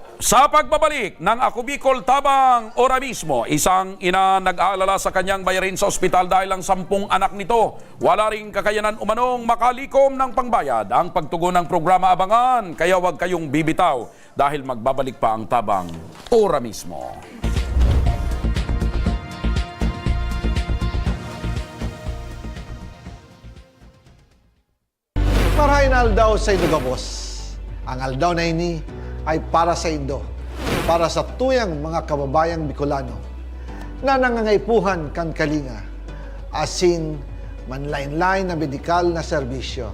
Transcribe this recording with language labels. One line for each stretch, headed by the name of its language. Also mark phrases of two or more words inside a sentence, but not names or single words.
Filipino: Sa pagbabalik ng Ako Bicol Tabang ora mismo, isang ina nag-aalala sa kanyang bayarin sa ospital dahil ang 10 anak nito. Wala ring kakayanan umanong makalikom ng pangbayad. Ang pagtugon ng programa abangan, kaya huwag kayong bibitaw dahil magbabalik pa ang Tabang ora mismo.
Bikol: Marahin aldaw sa Idugabos. Ang aldaw na ini ay para sa Indo, para sa tuyang mga kababayang Bicolano na nangangaipuhan kan kalinga, asin manlain-lain na medikal na serbisyo.